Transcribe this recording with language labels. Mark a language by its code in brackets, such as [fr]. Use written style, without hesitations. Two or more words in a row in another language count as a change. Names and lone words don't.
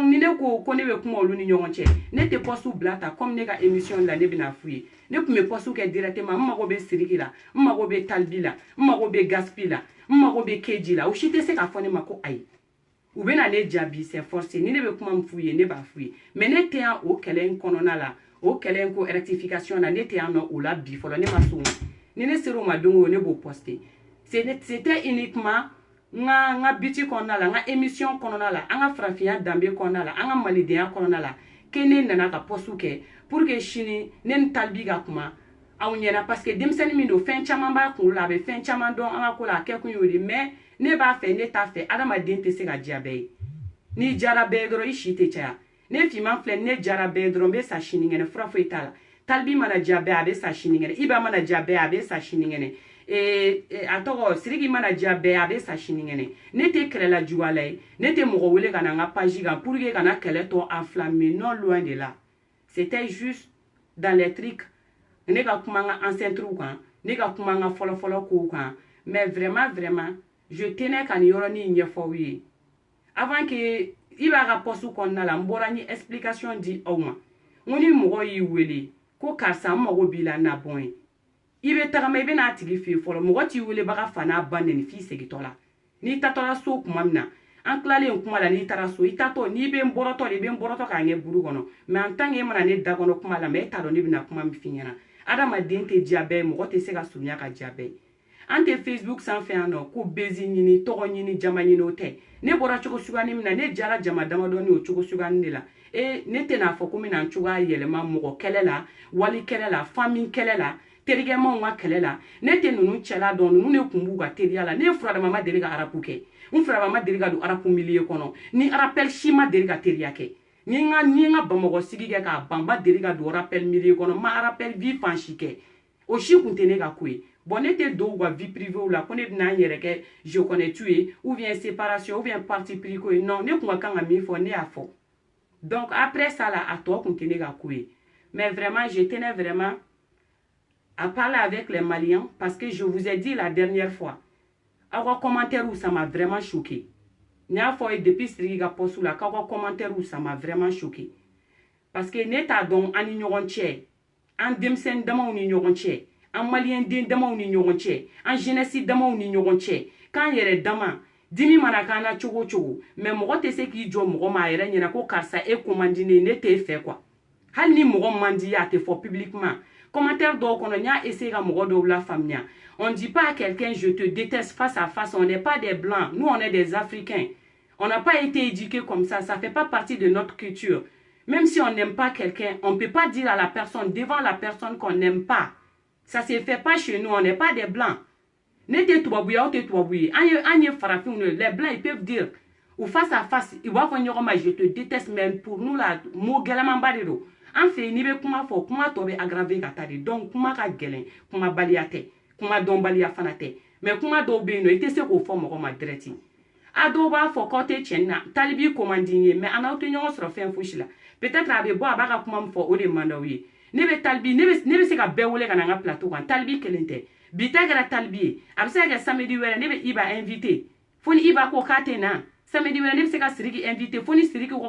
[bm] ni ne ko ne bɛ kuma olu ni ɲɔgɔn cɛ ne tɛ poste bila ta comme ne ka émission la ne bɛna f'u ye ne tun bɛ poste kɛ directement n mago bɛ Siriki la n mago bɛ Talibi la n mago bɛ Gaspi la n mago bɛ Keji la o si tɛ se k'a fɔ ne ma ko ayi u bɛna ne jaabi [fr] c'est forcé [bm] ni ne bɛ kuma min f'u ye ne b'a f'u ye mais ne tɛ yan o kɛlɛ in kɔnɔna la o kɛlɛ in ko rectification na ne tɛ yan nɔ o la bi fɔlɔ ne ma s'o ma ni ne sera o ma don o ne b'o poster [fr] c'était uniquement [bm] nga biti kɔnɔna la nga émission kɔnɔna la an ka farafinya danbe kɔnɔna la an ka malidenya kɔnɔna la ke ne nana ka poste kɛ [fr] pour que [bm] sini ne ni Talibi ka kuma aw ɲɛna parce que denmisɛnnin min don fɛn caman b'a kunkolo la a bɛ fɛn caman dɔn an ka ko la a kɛ kun y'o de mais ne b'a fɛ ne t'a fɛ adamaden tɛ se ka diya bɛɛ ye n'i diyara bɛɛ ye dɔrɔn i si tɛ caya ne finman filɛ ne diyara bɛɛ ye dɔrɔn n bɛ sa sinikɛnɛ fura foyi t'a la Talibi mana diya bɛɛ a bɛ sa sinikɛnɛ Iba mana diya bɛɛ a bɛ sa sinikɛnɛ a tɔgɔ Siriki mana diya bɛɛ a bɛ sa sinikɛnɛ ne tɛ kɛlɛla juguyala ye ne tɛ mɔgɔ wele ka na n ka page kan [fr] pour que [bm] ka na kɛlɛ tɔ enflammer [fr] non loin de là c'était juste dans les trucs [bm] ne ka kuma n ka ancêtres kan ne ka kuma n ka fɔlɔfɔlɔ kow kan [fr] mais vraiment je tenais [bm] ka nin yɔrɔnin ɲɛfɔ aw ye [fr] avant que [bm] i b'a ka poste kɔnɔna la n bɔra n ye explication di aw ma n ko ni mɔgɔ y'i wele ko karisa n mago b'i la na bɔn ye i bɛ tagama i bɛ n'a tigi fɛ yen fɔlɔ mɔgɔ t'i welebaga fa n'a ba nɛni f'i segintɔ la n'i tatɔla so kuma min na an tilalen kuma la n'i taara so i tatɔ n'i bɛ n bɔrɔtɔ de i bɛ n bɔrɔtɔ k'a ɲɛ buru kɔnɔ [fr] mais en tant que [bm] e mana ne da kɔnɔ kuma la mais e t'a dɔn ne bɛna kuma min f'i ɲɛna adamaden tɛ diya bɛɛ ye mɔgɔ tɛ se ka surunya ka diya bɛɛ ye an tɛ Facebook sanfɛ yan nɔ ko bezi ɲini tɔgɔ ɲini jama ɲini o tɛ ne bɔra cogo suguyanin min na ne jara jama damadɔni o cogo suguyanin de la ne tɛ n'a fɔ ko n bɛna n cogoya yɛlɛma mɔgɔ kɛlɛ la wali kɛlɛ la famille kɛlɛ la terikɛmanw ka kɛlɛ la ne tɛ ninnu cɛla dɔn ninnu de tun b'u ka teriya la ne ye furadama ma deli ka arapu kɛ n furadama ma deli ka don arapu milieu kɔnɔ ni rappel si ma deli ka teriya kɛ ni n ka Bamakɔ sigi kɛ k'a ban ma deli ka don rappel milieu kɔnɔ ma rappel vie fan si kɛ o si tun tɛ ne ka ko ye bon ne tɛ don u ka [fr] vie privée [bm] la ko ne bɛna n yɛrɛ kɛ [fr] je connais tu [bm] ye [fr] ou bien séparation ou bien parti pris [bm] ko ye non ne kun ka kan ka min fɔ ne y'a fɔ [fr] donc après ça là [bm] a tɔ kun tɛ ne ka ko ye [fr] mais vraiment je tenais vraiment à parler avec les Maliens parce que je vous ai dit la dernière fois [bm] aw ka commentaire [fr] ça m'a vraiment choqué [bm] n y'a fɔ ye depuis Siriki ka poste la k'aw ka commentaire [fr] ça m'a vraiment choqué parce que [bm] ne t'a dɔn an ni ɲɔgɔn cɛ an denmisɛnnin damaw ni ɲɔgɔn cɛ an maliyɛn den damaw ni ɲɔgɔn cɛ an jeunesse damaw ni ɲɔgɔn cɛ k'an yɛrɛ dama dimi mana k'an na cogo cogo mais mɔgɔ tɛ se k'i jɔ mɔgɔ ma a yɛrɛ ɲɛna ko karisa e ko man di ne ye ne t'e fɛ quoi hali ni mɔgɔ man di ye a tɛ fɔ publiquement commentaire dɔw kɔnɔ n y'a [fr] essayé [bm] ka mɔgɔ dɔw la faamuya [fr] on dit pas à quelqu'un je te déteste face à face on n'est pas des blancs nous on est des africains on n'a pas été éduqués comme ça fait pas partie de notre culture même si on n'aime pas quelqu'un on peut pas dire à la personne devant la personne qu'on n'aime pas ça se fait pas chez nous on n'est pas des blancs [bm] ne tɛ tubabu ye aw tɛ tubabu ye an ye farafinw [fr] les blancs ils peuvent dire ou face à face [bm] i b'a fɔ ɲɔgɔn ma [fr] je te déteste mais pour nous la mot [bm] gɛlɛmanba de don an fɛ yen n'i bɛ kuma fɔ kuma tɔ bɛ aggraver ka taa de donc kuma ka gɛlɛn kumabaliya tɛ kuma dɔnbaliya fana tɛ mais kuma dɔw bɛ yen nɔ i tɛ se k'o fɔ mɔgɔ ma direct a dɔw b'a fɔ k'aw tɛ tiɲɛ na talibi komandi ye mais a n'aw tɛ ɲɔgɔn sɔrɔ fɛn fosi la peut-être a bɛ bɔ a b'a ka kuma min fɔ o de man d'aw ye ne bɛ talibi ne bɛ se ka bɛɛ wele ka na n ka plateau kan talibi kelen tɛ bi ta kɛra talibi ye a bɛ se ka kɛ samedi wɛrɛ ne bɛ Iba invité fo ni Iba ko k'a tɛ na samedi wɛrɛ ne bɛ se ka Siriki invité fo ni Siriki ko